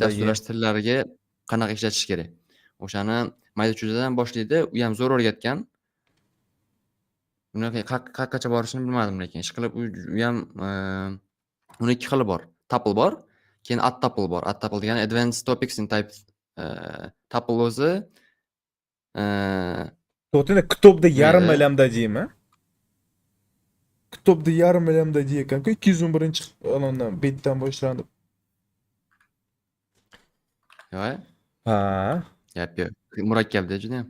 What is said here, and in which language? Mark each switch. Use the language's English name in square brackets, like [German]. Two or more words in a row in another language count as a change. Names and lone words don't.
[Uzbek] dasturlash tillariga qanaqa ishlatish kerak. O'shani mayda-chuydadan boshlaydi, u ham zo'r o'rgatgan. Uni qayoqqacha borishini bilmadim, lekin ishqilib u ham uni ikki xili bor. Tuple bor, keyin at-tuple bor. [English] At-tuple degani advanced topics in type tuple o'zi [Uzbek] to'g'ri, kitobda yarim Mayda. lambda deymi? Kitobda yarim lambda deya ekan-ku, 211 betdan boshlanib. yo'q. Ha. Yo'q. Murakkabda juda ham.